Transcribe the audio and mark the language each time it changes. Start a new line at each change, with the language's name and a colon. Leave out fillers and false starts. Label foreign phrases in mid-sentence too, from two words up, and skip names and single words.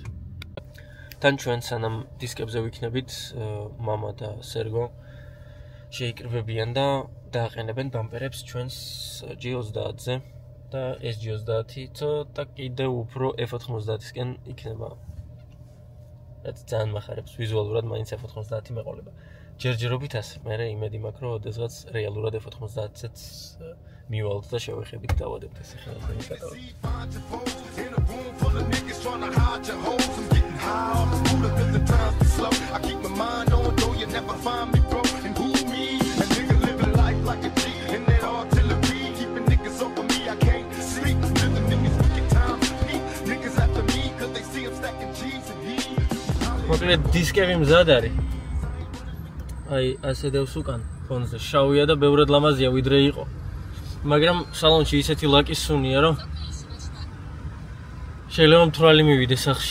Georgian: თან ჩვენ სანამ დისკებზე ვიქნებით, მამა და სერგო შეიკრიბებიან და დააყენებენ ბამპერებს ჩვენს G30-ზე და ეს G30 ცოტა კიდევ უფრო F90-ისკენ იქნება. რაც ძალიან მახარებს ვიზუალურად მაინც F90 მეყოლება. ჯერჯერობით ასე, მე იმედი მაქვს, რომ ოდესღაც რეალურად F90-ზეც მივალთ და შევეხებით დავადებთ ეს ხელს გადავ.
English: I keep my mind on, though you never find me broke. And who me? A nigga living life like a G. In that artillery, keeping niggas over me. I can't sleep. Living in these wicked times. Niggas after me, cause they see I'm stacking G's and he.
Georgian: მოკლედ დისკები მზად არის. აი, ასე დევს უკან ფონზე. შავია და ბევრად ლამაზია ვიდრე იყო. მაგრამ სალონში ისეთი ლაკის სუნია, რომ შეიძლება მთვრალი მივიდეს სახში.